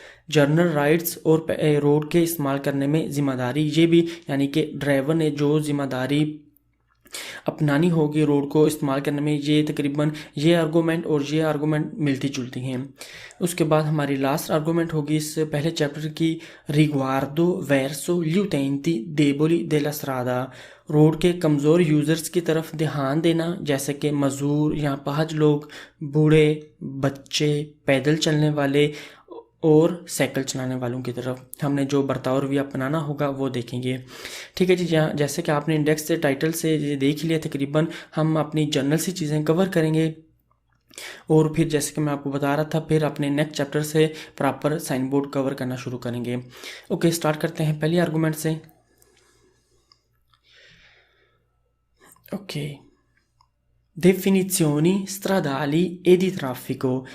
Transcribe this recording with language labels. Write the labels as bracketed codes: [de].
[hi] Journal rights और road के इस्तेमाल करने में ज़िम्मेदारी, ये भी यानी कि ड्राइवर ने जो ज़िम्मेदारी अपनानी होगी रोड को इस्तेमाल करने में। ये तकरीबन ये आर्गूमेंट और ये आर्गूमेंट मिलती जुलती हैं। उसके बाद हमारी लास्ट आर्गूमेंट होगी इस पहले चैप्टर की। [it] रिग्वार्डो वर्सो gli utenti deboli della strada। [hi] Road के कमज़ोर यूज़र्स की तरफ ध्यान देना, जैसे कि मज़दूर या पाहज लोग, बूढ़े, बच्चे, पैदल चलने वाले और साइकिल चलाने वालों की तरफ हमने जो बर्ताव रवैया अपनाना होगा वो देखेंगे। ठीक है जी। जैसे कि आपने इंडेक्स से टाइटल से ये देख लिया, तकरीबन हम अपनी जनरल सी चीज़ें कवर करेंगे और फिर जैसे कि मैं आपको बता रहा था फिर अपने नेक्स्ट चैप्टर से प्रॉपर साइन बोर्ड कवर करना शुरू करेंगे। ओके, स्टार्ट करते हैं पहली आर्गूमेंट से। [it] ओके, definizioni stradali e di traffico।